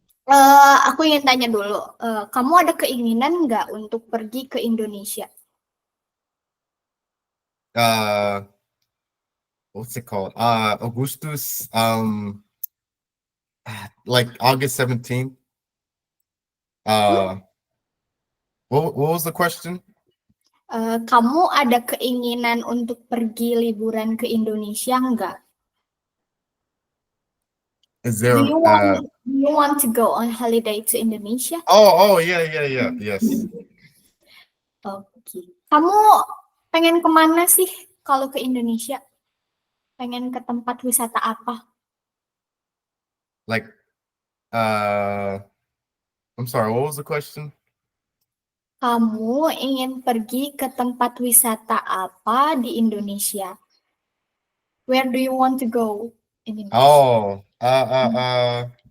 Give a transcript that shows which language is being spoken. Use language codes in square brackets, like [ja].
[id] Aku ingin tanya dulu, kamu ada keinginan nggak untuk pergi ke Indonesia? [en] What's it called? Augustus, like August 17th. What was the question? [id] Kamu ada keinginan untuk pergi liburan ke Indonesia nggak? [en] Is there? Do you want to go on holiday to Indonesia? Yeah, yes. [id] Oke. Kamu pengen kemana sih kalau ke Indonesia? Pengen ke tempat wisata apa? [en] Like, I'm sorry, what was the question? [id] Kamu ingin pergi ke tempat wisata apa di Indonesia? [en] Where do you want to go in Indonesia?